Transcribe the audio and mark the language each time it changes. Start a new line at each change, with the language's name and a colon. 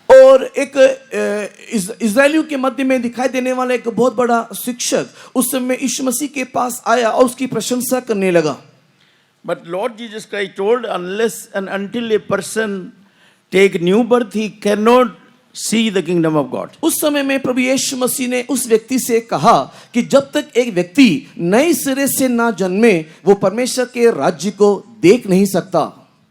Hindi: और एक इज़राइलियों के मध्य में दिखाई देने वाला एक बहुत बड़ा शिक्षक उस समय यीशु मसीह के पास आया और उसकी प्रशंसा करने लगा।
English: But Lord Jesus Christ told, unless and until a person take new birth, he cannot see the kingdom of God.
Hindi: उस समय में प्रभु यीशु मसीह ने उस व्यक्ति से कहा कि जब तक एक व्यक्ति नए सिरे से ना जन्मे वो परमेश्वर के राज्य को देख नहीं सकता।